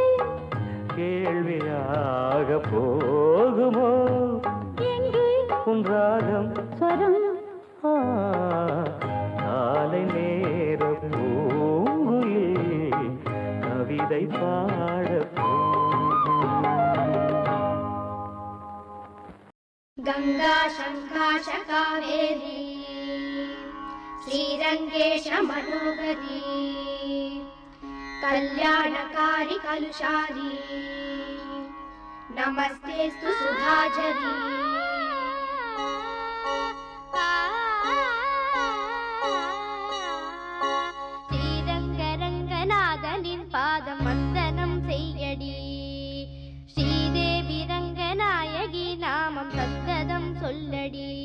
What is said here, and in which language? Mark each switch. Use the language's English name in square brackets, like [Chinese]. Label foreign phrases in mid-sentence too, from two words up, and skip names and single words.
[Tamil] கேள்வியாக போகுமோ எங்கே உன் ராகம் ஸ்வரம். காலை நேர பூங்குயில் கவிதை பாட [Sanskrit] गंगा शंकाश कावेरी श्रीरंगेश मनोहरी कल्याणकारी कलुषारी नमस्तेस्तु सुधाझरी. [Tamil] ஸ்ரீரங்கரங்கநாதனின் பாதம் வந்தனம் செய்யடி. ஸ்ரீதேவி ரங்கநாயகி நாமம் சந்ததம் சொல்லடி.